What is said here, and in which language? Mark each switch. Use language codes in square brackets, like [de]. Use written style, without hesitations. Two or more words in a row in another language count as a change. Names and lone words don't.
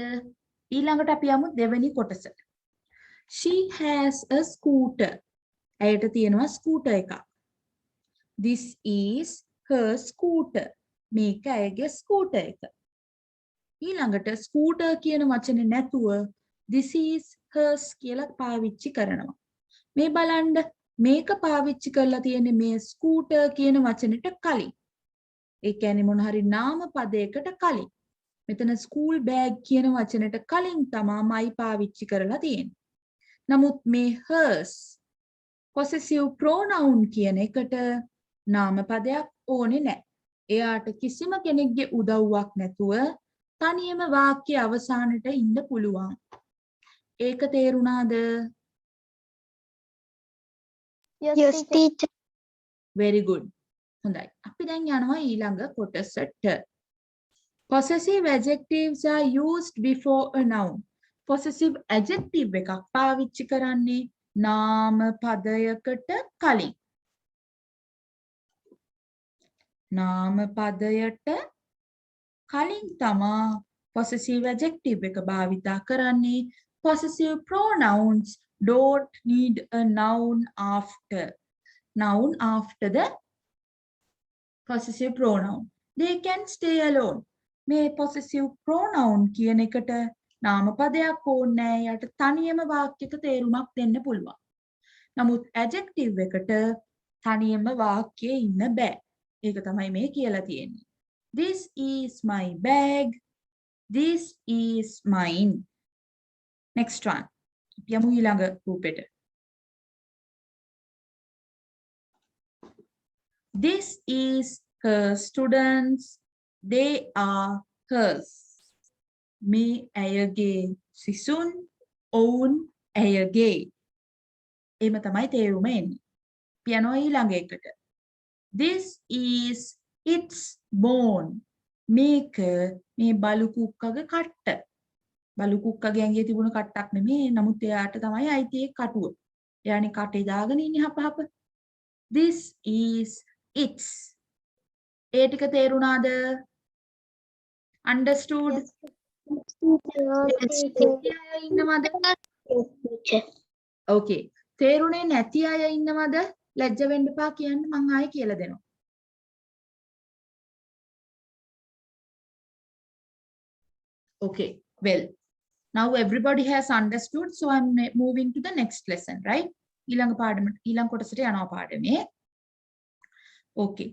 [si] ඊළඟට අපි යමු දෙවෙනි කොටසට. [en] She has a scooter. [si] ඇයට තියෙනවා ස්කූටර් එකක්. [en] This is her scooter. [si] මේක ඇයගේ ස්කූටර් එක. ඊළඟට ස්කූටර් කියන වචනේ නැතුව [en] this is hers [si] කියලා පාවිච්චි කරනවා. මේ බලන්න මේක පාවිච්චි කරලා තියෙන්නේ මේ ස්කූටර් කියන වචනෙට කලින්. ඒ කියන්නේ මොන හරි නාම පදයකට කලින්. මෙතන [en] school bag [si] කියන වචනෙට කලින් තමයි පාවිච්චි කරලා තියෙන්නේ. නමුත් මේ [en] hers possessive pronoun [si] කියන එකට නාම පදයක් ඕනේ නැහැ. එයාට කිසිම කෙනෙක්ගේ උදව්වක් නැතුව තනියම වාක්‍ය අවසානට ඉන්න පුළුවන්. ඒක තේරුණාද? [en] Yes, teacher. Very good. [si] හොඳයි. අපි දැන් යනවා ඊළඟ කොටසට. [en] Possessive adjectives are used before a noun. Possessive adjective [si] එකක් පාවිච්චි කරන්නේ නාම පදයකට කලින්. නාම පදයට කලින් තමා [en] possessive adjective [si] එක භාවිතා කරන්නේ. [en] Possessive pronouns don't need a noun after. Noun after the possessive pronoun. They can stay alone. [si] මේ [en] possessive pronoun [si] කියන එකට නාමපදයක් ඕනේ නැහැ. යට තනියම වාක්‍යයක තේරුමක් දෙන්න පුළුවන්. නමුත් adjective එකට තනියම වාක්‍යයේ ඉන්න බෑ. ඒක තමයි මේ කියලා තියෙන්නේ. [en] This is my bag. This is mine. Next one. [si] යමු ඊළඟ රූපෙට. [en] This is her students. They are hers. [si] මේ ඇයගේ සිසුන් ඔවුන් ඇයගේ. එහෙම තමයි තේරුම එන්නේ. පියනෝ ඊළඟ එකට. [en] This is its bone. [si] මේක මේ බලු කුක්කගේ කට්ට. බලු කුක්කගේ ඇඟේ තිබුණ කට්ටක් නෙමෙයි. නමුත් එයාට තමයි අයිති ඒ කටුව. එයානේ කටේ දාගෙන ඉන්නේ හපහප. [en] This is its. [si] ඒ ටික තේරුණාද? Understood? ඉන්නවද? Okay. තේරුනේ නැති අය ඉන්නවද? ලැජ්ජ වෙන්න එපා කියන්න මං ආයෙ කියලා දෙනවා. [en] Okay. Well, now everybody has understood, so I'm moving to the next lesson, right? [si] ඊළඟ කොටසට යනවා පාඩමේ. [en] Okay.